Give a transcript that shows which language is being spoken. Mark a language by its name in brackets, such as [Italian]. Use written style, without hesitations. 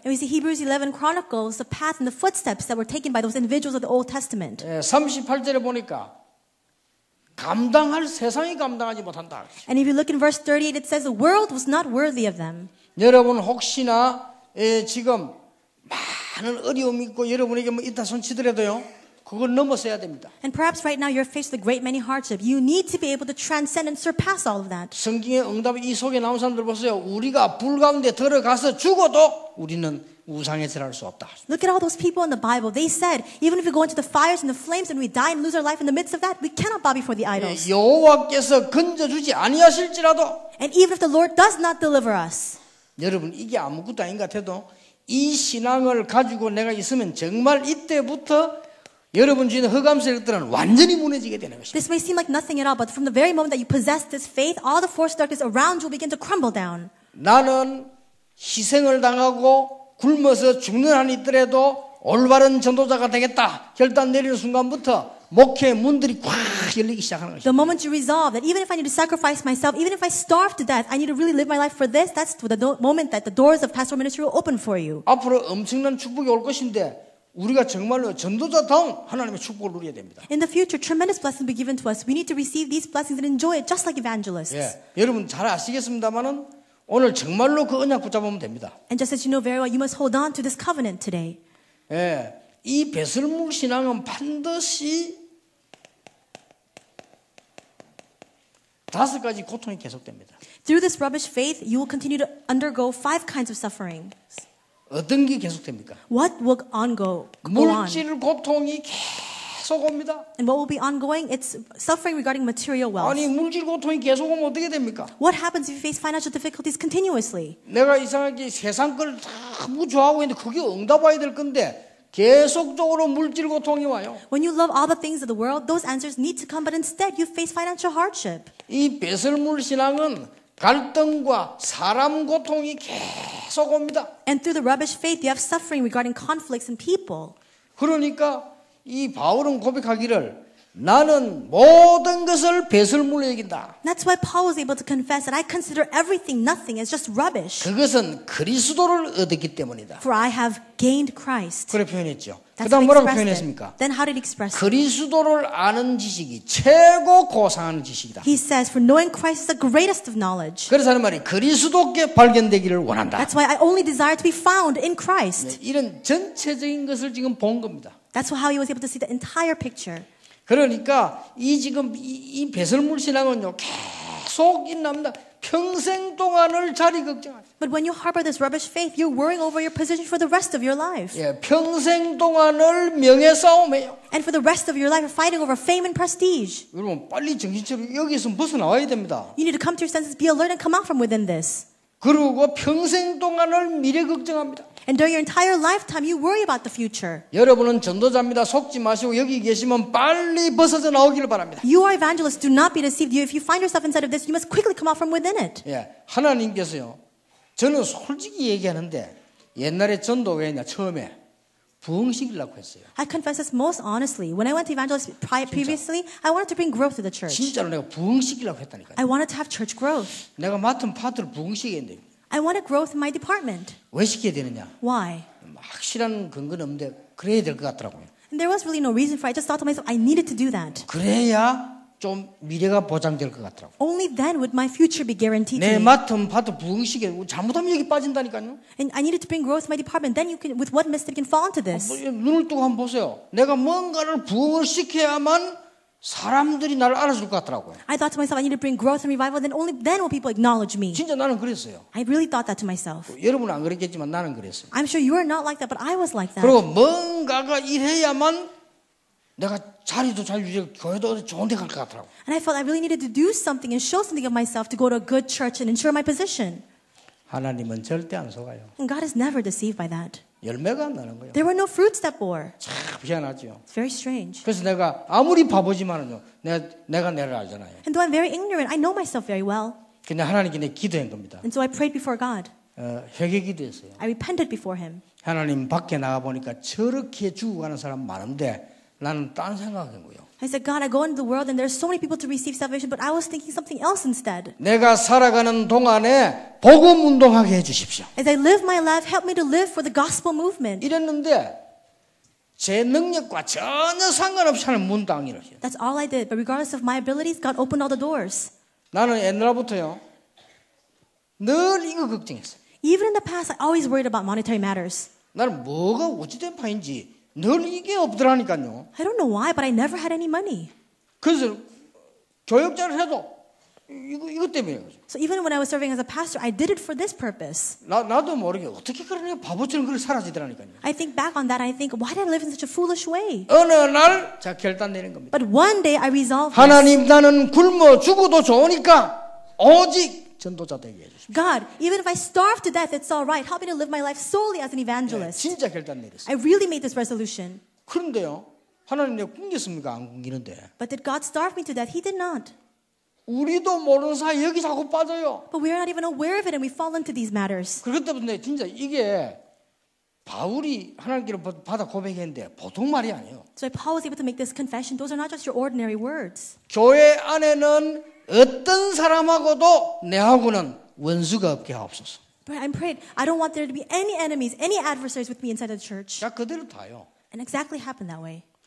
[English] And we see Hebrews 11 chronicles the path and the footsteps that were taken by those individuals of the Old Testament. [Korean] 38절에 보니까 감당할 세상이 감당하지 못한다. [English] And if you look in verse 38, it says the world was not worthy of them. [Korean] 여러분 혹시나 지금 많은 어려움이 있고 여러분에게 뭐 있다 손치더라도요. 그걸 넘어서야 됩니다. [English] And perhaps right now you're faced with a great many hardship. You need to be able to transcend and surpass all of that. [Korean] 성경의 응답이 이 속에 나온 사람들 보세요. 우리가 불 가운데 들어가서 죽어도 우리는 우상에 절할 수 없다. [English] Look at all those people in the Bible. They said, even if we go into the fires and the flames and we die and lose our life in the midst of that, we cannot bow before the idols. [Korean] 여호와께서 건져주지 아니하실지라도 [English] And even if the Lord does not deliver us. [Korean] 여러분 이게 아무것도 아닌 것 같아도 이 신앙을 가지고 내가 있으면 정말 이때부터 여러분 주위에 흑암 세력들은 완전히 무너지게 되는 것입니다. [English] This may seem like nothing at all, but from the very moment that you possess this faith, all the force of darkness around you will begin to crumble down. [Korean] 나는 희생을 당하고 굶어서 죽는 한이 있더라도 올바른 전도자가 되겠다 결단 내리는 순간부터 목회 문들이 꽉 열리기 시작하는 것입니다. [English] The moment you resolve that even if I need to sacrifice myself, even if I starve to death, I need to really live my life for this, that's the moment that the doors of pastoral ministry will open for you. [Korean] 앞으로 엄청난 축복이 올 것인데 우리가 정말로 전도자다운 하나님의 축복을 누려야 됩니다. [English] In the future, tremendous blessings will be given to us. We need to receive these blessings and enjoy it just like evangelists. [Korean] 여러분 잘 아시겠습니다만은 오늘 정말로 그 언약 붙잡으면 됩니다. [English] And just as you know very well, you must hold on to this covenant today. [Korean] 이 배설물 신앙은 반드시 5가지 고통이 계속됩니다. [English] Through this rubbish faith, you will continue to undergo 5 kinds of suffering. [Korean] 어떤 게 계속됩니까? [English] What will go on? [Korean] 물질 고통이 계속 옵니다. [English] And what will be ongoing? It's suffering regarding material wealth. [Korean] 아니 물질 고통이 계속 오면 어떻게 됩니까? [English] What happens if you face financial difficulties continuously? [Korean] 내가 이상하게 세상 걸 너무 좋아하고 있는데 그게 응답와야 될 건데 계속적으로 물질 고통이 와요. [English] When you love all the things of the world, those answers need to come, but instead you face financial hardship. [Korean] 이 배설물 신앙은 갈등과 사람 고통이 계속 옵니다. [English] And through the rubbish faith, you have suffering regarding conflicts and people. [Korean] 그러니까 이 바울은 고백하기를 나는 모든 것을 배설물로 여긴다. [English] That's why Paul was able to confess that I consider everything nothing as just rubbish. [Korean] 그것은 그리스도를 얻었기 때문이다. [English] For I have gained Christ. [Korean] 그렇게 표현했죠. [English] That's [Korean] 그다음 [English] how he [Korean] 뭐라고 [English] expressed [Korean] 표현했습니까? [English] it. Then how did he express it? [Korean] 그리스도를 아는 지식이 최고 고상한 지식이다. [English] He says, for knowing Christ is the greatest of knowledge. [Korean] 그래서 하는 말이 그리스도께 발견되기를 원한다. [English] That's why I only desire to be found in Christ. [Korean] 이런 전체적인 것을 지금 본 겁니다. [English] That's how he was able to see the entire picture. [Korean] 그러니까 이 지금 이 배설물 신앙은요 계속 있납니다. 평생 동안을 자리 걱정하죠. [English] But when you harbor this rubbish faith, you're worrying over your position for the rest of your life. [Korean] 예, 평생 동안을 명예 싸움해요. [English] And for the rest of your life, you're fighting over fame and prestige. [Korean] 여러분 빨리 정신차려 여기서 벗어나와야 됩니다. [English] You need to come to your senses, be alert, and come out from within this. [Korean] 그리고 평생 동안을 미래 걱정합니다. [English] And during your entire lifetime, you worry about the future. [Korean] 여러분은 전도자입니다. 속지 마시고 여기 계시면 빨리 벗어져 나오기를 바랍니다. [English] You are evangelists. Do not be deceived. If you find yourself inside of this, you must quickly come out from within it. [Korean] 예, 하나님께서요. 저는 솔직히 얘기하는데 옛날에 전도회냐 처음에 부흥시키려고 했어요. [English] I confess this most honestly. When I went to evangelists previously, I wanted to bring growth to the church. [Korean] 진짜로 내가 부흥시키려고 했다니까요. [English] I wanted to have church growth. [Korean] 내가 맡은 파트를 부흥시키겠는데 [English] I wanted growth in my department. [Korean] 왜 시켜야 되느냐? [English] Why? [Korean] 확실한 근거는 없는데 그래야 될 것 같더라고요. [English] And there was really no reason for it. I just thought to myself, I needed to do that. [Korean] 그래야 좀 미래가 보장될 것 같더라고요. [English] Only then would my future be guaranteed [Korean] 내 [English] to me. [Korean] 맡은 파트 부흥시켜 잘못하면 여기 빠진다니까요. [English] And I needed to bring growth to my department. Then you can, with what mistake you can fall into this? [Korean] 눈을 뜨고 한번 보세요. 내가 뭔가를 부흥을 시켜야만 사람들이 나를 알아줄 것 같더라고요. [English] I thought to myself, I need to bring growth and revival. Then only then will people acknowledge me. [Korean] 진짜 나는 그랬어요. [English] I really thought that to myself. [Korean] 여러분은 안 그랬겠지만 나는 그랬어요. [English] I'm sure you are not like that, but I was like that. [Korean] 그리고 뭔가가 이래야만 내가 자리도 잘 유지하고 교회도 좋은 데 갈 것 같더라고요. [English] And I felt I really needed to do something and show something of myself to go to a good church and ensure my position. [Korean] 하나님은 절대 안 속아요. [English] And God is never deceived by that. [Korean] 열매가 안 나는 거예요. [English] There were no fruits that bore. [Korean] 참 희한하죠. [English] It's very strange. [Korean] 그래서 내가 아무리 바보지만은요, 내가 내를 알잖아요. [English] And though I'm very ignorant, I know myself very well. [Korean] 근데 하나님께 내 기도한 겁니다. [English] And so I prayed before God. [Korean] 회개 기도했어요. [English] I repented before Him. [Korean] 하나님 밖에 나가 보니까 저렇게 죽어가는 사람 많은데 나는 딴 생각한 거예요. [English] I said, God, I go into the world and there's so many people to receive salvation, but I was thinking something else instead. [Korean] 내가 살아가는 동안에 복음 운동하게 해주십시오. [English] As I live my life, help me to live for the gospel movement. [Korean] 이랬는데 제 능력과 전혀 상관없이 하는 문 당이를 해요. [English] That's all I did. But regardless of my abilities, God opened all the doors. [Korean] 나는 옛날부터요 늘 이거 걱정했어요. [English] Even in the past, I always worried about monetary matters. [Korean] 나는 뭐가 어찌된 파인지 늘 이게 없더라니까요. [English] I don't know why, but I never had any money. [Korean] 그래서 교역자를 해도 이것 때문에 [English] So even when I was serving as a pastor, I did it for this purpose. [Korean] 나도 모르게 어떻게 그러냐 바보처럼 그렇게 사라지더라니까요. [English] I think back on that, I think, why did I live in such a foolish way? [Korean] 어느 날 자 결단 내린 겁니다. [English] But one day I resolved this. [Korean] 하나님 나는 굶어 죽어도 좋으니까 오직 전도자 되게 해주십시오. [English] God, even if I starve to death, it's all right. Help me to live my life solely as an evangelist. [Korean] 진짜 결단 내렸어요. [English] I really made this resolution. [Korean] 그런데요, 하나님 내가 굶겼습니까? 안 굶기는데. [English] But did God starve me to death? He did not. [Korean] 우리도 모르는 사이 여기 자꾸 빠져요. [English] But we are not even aware of it and we fall into these matters. [Korean] 그렇기 때문에 진짜 이게 바울이 하나님께로 받아 고백했는데 보통 말이 아니에요. [English] So Paul was able to make this confession. Those are not just your ordinary words. [Korean] 교회 안에는 어떤 사람하고도 내하고는 원수가 없게 하옵소서. [English] But I'm prayed. I don't want there to be any enemies, any adversaries with me inside the church. [Korean] 자 그대로 다요. [English] And exactly happened that way.